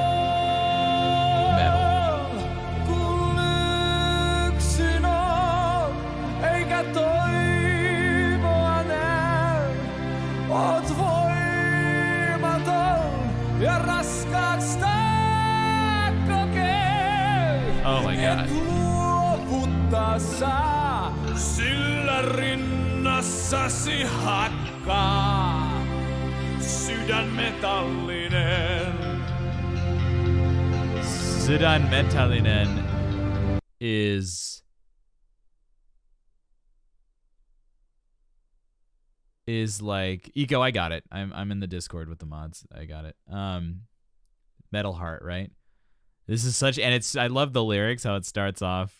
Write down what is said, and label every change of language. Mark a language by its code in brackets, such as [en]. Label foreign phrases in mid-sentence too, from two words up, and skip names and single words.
[fi] Kun yksin on, eikä toivoa näy. Oot voimaton ja raskaasta kokee. [en] Oh my god. [fi] Et luovuttaa saa, sillä rinnassasi hakkaa. Sydän metallinen. Sydän metallinen [en] is like Eco. I got it. I'm in the Discord with the mods. I got it. Metal Heart, right? This is such, and it's, I love the lyrics, how it starts off.